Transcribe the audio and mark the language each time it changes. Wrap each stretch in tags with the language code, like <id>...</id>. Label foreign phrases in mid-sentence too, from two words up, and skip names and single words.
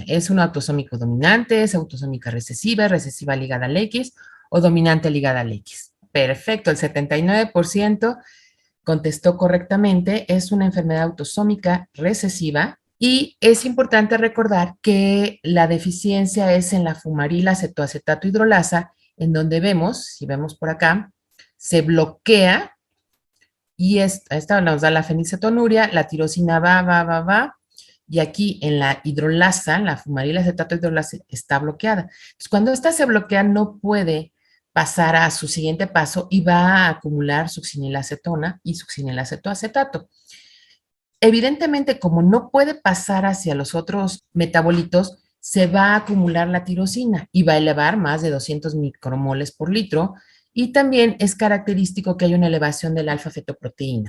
<es>¿Es una autosómico dominante, es autosómica recesiva, recesiva ligada al X o dominante ligada al X? Perfecto, el 79% contestó correctamente, es una enfermedad autosómica recesiva y es importante recordar que la deficiencia es en la fumarila cetoacetato hidrolasa, en donde vemos, si vemos por acá, se bloquea y esta nos da la fenilcetonuria, la tirosina va, y aquí en la hidrolasa, la fumarila acetato hidrolasa está bloqueada. Entonces, cuando esta se bloquea, no puede pasar a su siguiente paso y va a acumular succinilacetona y succinilacetoacetato. Evidentemente, como no puede pasar hacia los otros metabolitos, se va a acumular la tirosina y va a elevar más de 200 micromoles por litro, y también es característico que haya una elevación del alfa-fetoproteína.</es>